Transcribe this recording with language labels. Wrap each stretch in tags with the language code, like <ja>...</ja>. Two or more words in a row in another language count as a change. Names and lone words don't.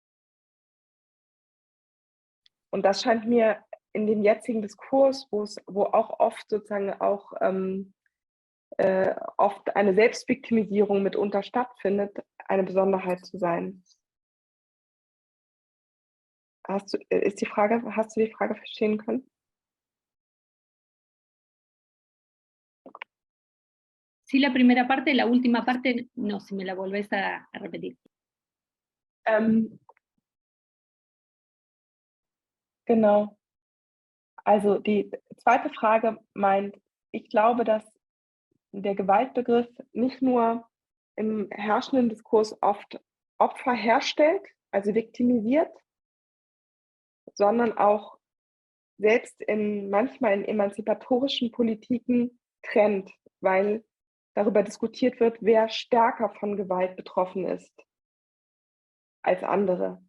<de>Und das scheint mir in dem jetzigen Diskurs, wo auch oft sozusagen auch oft eine Selbstviktimisierung mitunter stattfindet, eine Besonderheit zu sein. Hast du die Frage verstehen können?</de> <es>Sí, la primera parte, la última parte, no, si me la volvés a repetir.</es> <de>Genau. Also die zweite Frage meint, ich glaube, dass der Gewaltbegriff nicht nur im herrschenden Diskurs oft Opfer herstellt, also viktimisiert, sondern auch selbst manchmal in emanzipatorischen Politiken trennt, weil darüber diskutiert wird, wer stärker von Gewalt betroffen ist als andere.</de>